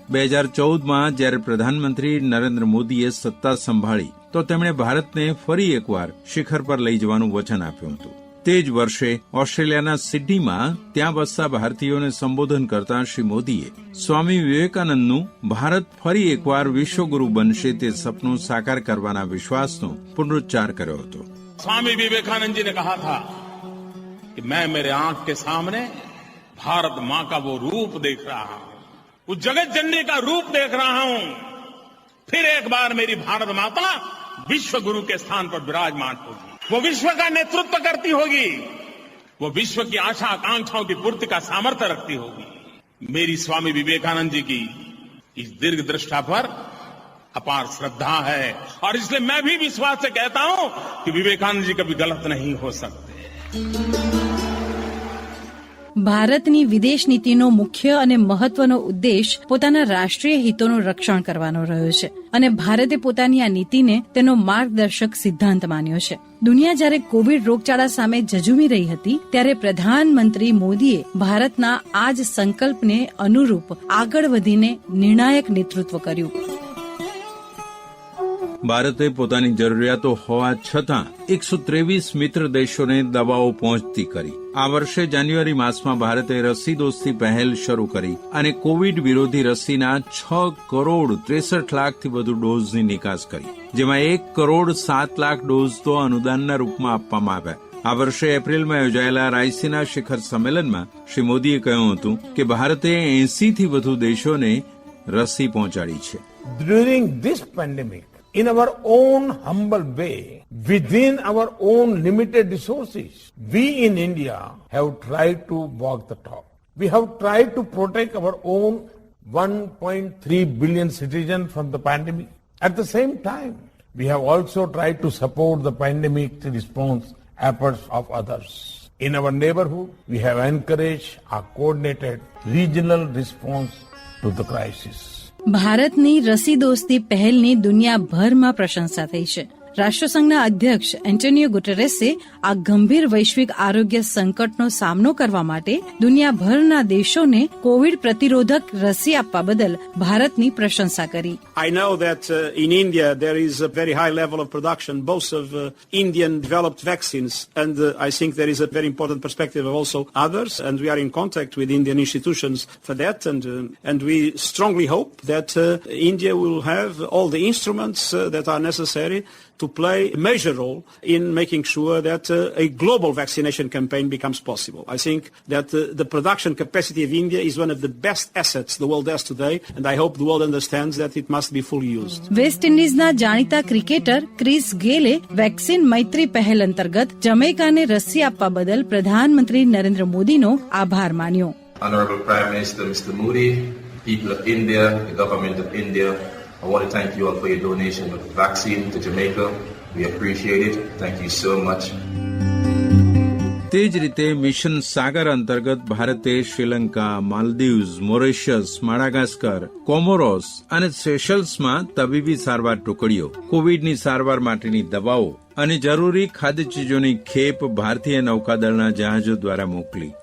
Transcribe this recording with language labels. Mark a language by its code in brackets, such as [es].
[gu] 2014માં જ્યારે પ્રધાનમંત્રી નરેન્દ્ર મોદીએ સત્તા સંભાળી તો તેમણે ભારતને ફરી એકવાર શિખર પર લઈ જવાનું વચન આપ્યું હતું. તે જ વર્ષે ઓસ્ટ્રેલિયાના સિડનીમાં ત્યાં વસતા ભારતીયોને સંબોધન કરતા શ્રી મોદીએ સ્વામી વિવેકાનંદનું ભારત ફરી એકવાર વિશ્વગુરુ બનશે તે સપનું સાકાર કરવાના વિશ્વાસનો પુનરુચ્ચાર કર્યો હતો. [hi] स्वामी विवेकानंद जी ने कहा था कि मैं मेरे आंख के सामने भारत मां का वो रूप देख रहा हूं, उस जगत जननी का रूप देख रहा हूं. फिर एक बार मेरी भारत माता विश्व गुरु के स्थान पर विराजमान होगी, वो विश्व का नेतृत्व करती होगी, वो विश्व की आशा आकांक्षाओं की पूर्ति का सामर्थ्य रखती होगी. मेरी स्वामी विवेकानंद जी की इस दीर्घ दृष्टा पर अपार श्रद्धा है और इसलिए मैं भी विश्वास से कहता हूं कि विवेकानंद जी कभी गलत नहीं हो सकते. [gu] ભારતની વિદેશ નીતિનો મુખ્ય અને મહત્વનો ઉદ્દેશ પોતાના રાષ્ટ્રીય હિતોનું રક્ષણ કરવાનો રહ્યો છે અને ભારતે પોતાની આ નીતિને તેનો માર્ગદર્શક સિદ્ધાંત માન્યો છે. દુનિયા જ્યારે કોવિડ રોગચાળા સામે ઝઝૂમી રહી હતી ત્યારે પ્રધાનમંત્રી મોદીએ ભારતના આ જ સંકલ્પને અનુરૂપ આગળ વધીને નિર્ણાયક નેતૃત્વ કર્યું. ભારતે પોતાની જરૂરિયાતો હોવા છતાં 123 મિત્ર દેશોને દવાઓ પહોંચતી કરી. આ વર્ષે જાન્યુઆરી માસમાં ભારતે રસી દોસ્તી પહેલ શરૂ કરી અને કોવિડ વિરોધી રસીના 6 કરોડ 63 લાખથી વધુ ડોઝની નિકાસ કરી, જેમાં 1 કરોડ 7 લાખ ડોઝ તો અનુદાનના રૂપમાં આપવામાં આવ્યા. આ વર્ષે એપ્રિલમાં યોજાયેલા રાયસીના શિખર સંમેલનમાં શ્રી મોદીએ કહ્યું હતું કે ભારતે 80થી વધુ દેશોને રસી પહોંચાડી છે. [en] During this pandemic, in our own humble way, within our own limited resources, we in India have tried to walk the talk. We have tried to protect our own 1.3 billion citizens from the pandemic. At the same time, we have also tried to support the pandemic response efforts of others. In our neighborhood, we have encouraged a coordinated regional response to the crisis. [gu] ભારતની રસી દોસ્તી પહેલની દુનિયાભરમાં પ્રશંસા થઈ છે. રાષ્ટ્રસંઘના અધ્યક્ષ એન્ટોનિયો ગુટેરેસે આ ગંભીર વૈશ્વિક આરોગ્ય સંકટનો સામનો કરવા માટે દુનિયાભરના દેશોને કોવિડ પ્રતિરોધક રસી આપવા બદલ ભારતની પ્રશંસા કરી. [en] I know that in India there is a very high level of production both of Indian developed vaccines and I think there is a very important perspective of also others and we are in contact with Indian institutions for that and we strongly hope that India will have all the instruments that are necessary to play a major role in making sure that a global vaccination campaign becomes possible. I think that the production capacity of India is one of the best assets the world has today and I hope the world understands that it must be fully used. [gu] Waste ઇન્ડિઝના જાણીતા cricketer Chris ગેલે vaccine મૈત્રી પહેલ અંતર્ગત જમૈકાને રસી આપવા બદલ પ્રધાનમંત્રી નરેન્દ્ર મોદીનો આભાર માન્યો. [en] Honorable Prime Minister Mr. Modi, people of India, the government of India, I want to thank you all for your donation of vaccine to Jamaica. We appreciate it. Thank you so much. [gu] તે જ રીતે mission સાગર અંતર્ગત ભારતે Sri Lanka, Maldives, Mauritius, માડાગાસ્કર, Comoros અને સેશલ્સમાં તબીબી સારવાર ટુકડીઓ, કોવિડની સારવાર માટેની દવાઓ અને જરૂરી ખાદ્ય ચીજોની ખેપ ભારતીય નૌકાદળના જહાજો દ્વારા મોકલી.